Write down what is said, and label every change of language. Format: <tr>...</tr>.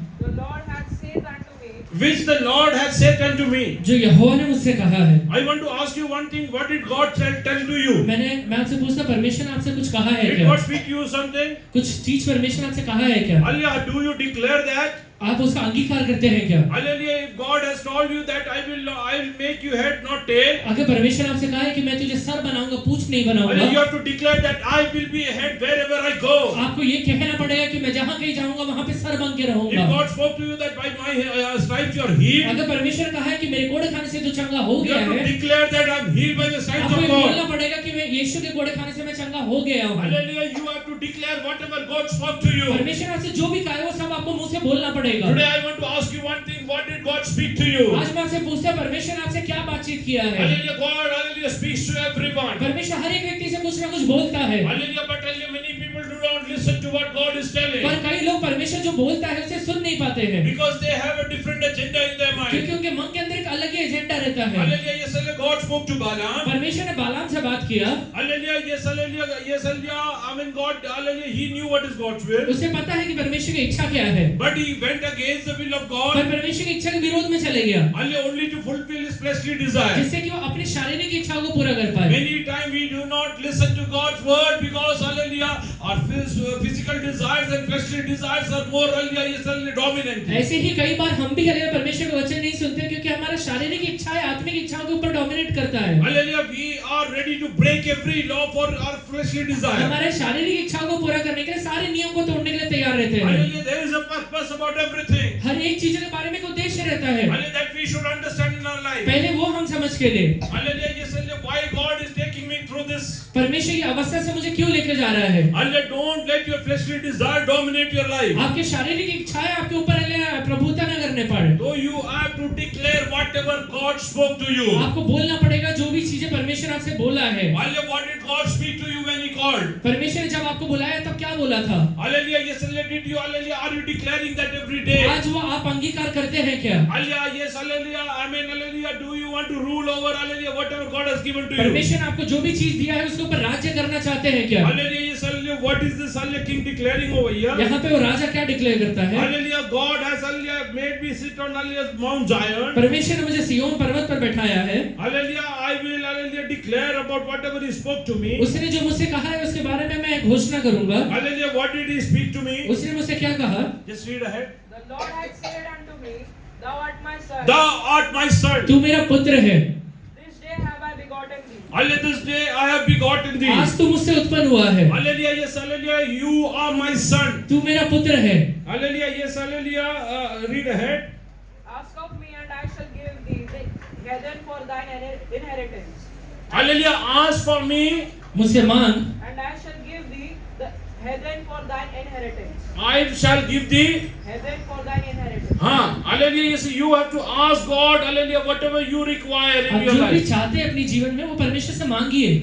<en>The Lord hath said unto me. which the Lord has said unto me.</en> <hi>जो यहोवा ने मुझसे कहा है।</hi> <en>I want to ask you one thing. What did God tell to you?</en> <hi>मैं आपसे पूछता परमेश्वर ने आपसे कुछ कहा है</hi> <en>Did</en> <hi>क्या?</hi> <en>God speak to you something?</en> <hi>कुछ चीज परमेश्वर ने आपसे कहा है क्या?</hi> <en>Hallelujah. Do you declare that?</en> <hi>आप उसका अंगीकार करते हैं क्या?</hi> <en>Hallelujah. If God has told you that I will make you head, not tail.</en> <hi>अगर परमेश्वर आपसे कहा है कि मैं तुझे सर बनाऊंगा, पूंछ नहीं</hi> <en>Hallelujah. You</en> <hi>बनाऊंगा,</hi> <en>have to declare that I will be a head wherever I go.</en> <hi>आपको ये कहना पड़ेगा कि मैं जहां कहीं जाऊंगा वहां पे सर बन के</hi> <en>If</en> <hi>रहूंगा।</hi> <en>God spoke to you that by my stripes you are healed,</en> <hi>अगर परमेश्वर कहा है कि मेरे कोड़े खाने से तू चंगा हो</hi> <en>you</en> <hi>गया</hi> <en>have to</en> <hi>है,</hi> <en>declare that I am healed by the stripes</en> <hi>आपको</hi> <en>of</en> <hi>ये</hi> <en>God.</en> <hi>बोलना पड़ेगा कि मैं यीशु के कोड़े खाने से मैं चंगा हो गया हूँ।</hi> <en>Hallelujah. You have to declare whatever God spoke to you.</en> <hi>परमेश्वर आपसे जो भी कहा है वो सब आपको मुंह से बोलना पड़ेगा।</hi> <en>Today I want to ask you one thing. What did God speak to you?</en> <hi>आज मैं आपसे पूछता हूं परमेश्वर ने आपसे क्या बातचीत किया है?</hi> <en>Hallelujah. God, hallelujah, speaks to everyone.</en> <hi>परमेश्वर हर एक व्यक्ति से कुछ ना कुछ बोलता है,</hi> <en>Hallelujah. But hallelujah, many people do not listen to what God is telling</en> <hi>पर कई लोग परमेश्वर जो बोलता है उसे सुन नहीं पाते हैं,</hi> <en>because they have a different agenda in their mind.</en> <hi>क्योंकि उनके मन के अंदर एक अलग ही एजेंडा रहता है।</hi> <en>Hallelujah. Yes, hallelujah. God spoke to Balaam.</en> <hi>परमेश्वर ने बालाम से बात किया,</hi> <en>Hallelujah. Yes, hallelujah. Yes, hallelujah. I mean, God, hallelujah. He knew what is God's will.</en> <hi>उसे पता है कि परमेश्वर की इच्छा क्या है,</hi> <en>But he went against the will of God.</en> <hi>पर परमेश्वर की इच्छा के विरोध में चले गया,</hi> <en>Hallelujah. Only to fulfill his fleshly desire.</en> <hi>जिससे कि वो अपनी शारीरिक इच्छाओं को पूरा कर पाए।</hi> <en>Many times we do not listen to God's word because hallelujah our physical desires and fleshly desires are more hallelujah yes, hallelujah, dominant.</en> <hi>ऐसे ही कई बार हम भी हले परमेश्वर का वचन नहीं सुनते क्योंकि हमारा शारीरिक इच्छा है आत्मिक इच्छाओं के ऊपर डोमिनेट करता है।</hi> <en>Hallelujah, we are ready to break every law for our fleshly desire.</en> <hi>हमारे शारीरिक इच्छाओं को पूरा करने के लिए सारे नियम को तोड़ने के लिए तैयार रहते हैं।</hi> <en>Hallelujah, there is a purpose about everything.</en> <hi>हर एक चीज के बारे में एक उद्देश्य रहता है,</hi> <en>Hallelujah, that we should understand in our life.</en> <hi>पहले वो हम समझ के ले</hi> <en>Hallelujah, yes, hallelujah, why God is taking me through this.</en> <hi>परमेश्वर की अवस्था से मुझे क्यों लेकर जा रहा है।</hi> <en>Hallelujah, don't let your fleshly desire dominate your life.</en> <hi>आपके शारीरिक इच्छाएं आपके ऊपर प्रभुता न करने पाए,</hi> <en>So you have to declare whatever God spoke to you.</en> <hi>आपको बोलना पड़ेगा जो भी चीजें परमेश्वर आपसे बोला है।</hi> <en>Hallelujah, what did God speak to you when He called?</en> <hi>परमेश्वर ने जब आपको बुलाया तब क्या बोला था?</hi> <en>Hallelujah, yes, hallelujah, did you, hallelujah, are you declaring that every day?</en> <hi>आज वो आप अंगीकार करते हैं क्या?</hi> <en>Hallelujah, yes, hallelujah, amen, hallelujah, do you want to rule over, hallelujah, whatever God has given to you?</en> <hi>परमेश्वर ने आपको जो भी चीज दिया है उसके ऊपर राज्य करना चाहते हैं क्या?</hi> <en>Hallelujah, yes, hallelujah, what is this, hallelujah, king declaring over here?</en> <hi>यहाँ पे वो राजा क्या डिक्लेयर करता है?</hi> <en>Hallelujah, God has, hallelujah, made me sit on, hallelujah, Mount Zion.</en> <hi>परमेश्वर ने मुझे सिय्योन पर्वत पर बैठाया है,</hi> <en>Hallelujah, I will, hallelujah, declare about whatever He spoke to me.</en> <hi>उसने जो मुझसे कहा है उसके बारे में मैं घोषणा करूंगा।</hi> <en>Hallelujah, what did He speak to me?</en> <hi>उसने मुझसे क्या कहा?</hi> <en>Just read ahead. The Lord had said unto me, Thou art my son. Thou art my son.</en> <hi>तू मेरा पुत्र है,</hi> <en>This day have I begotten thee. Hallelujah, this day I have begotten thee.</en> <hi>आज तू मुझसे उत्पन्न हुआ है,</hi> <en>Hallelujah, yes, hallelujah, you are my son.</en> <hi>तू मेरा पुत्र है।</hi> <en>Hallelujah, yes, hallelujah, read ahead. Ask of me, and I shall give thee the heathen for thine inheritance. Hallelujah, ask for me,</en> <hi>मुझसे मांग</hi> <en>And I shall give thee the heathen for thine inheritance. I shall give thee. Heathen for thine inheritance. Hallelujah, yes, you have to ask God, hallelujah, whatever you require in</en> <hi>आप</hi> <en>your</en> <hi>जो भी</hi> <en>life.</en> <hi>चाहते हैं अपने जीवन में वो परमेश्वर से मांगिए।</hi>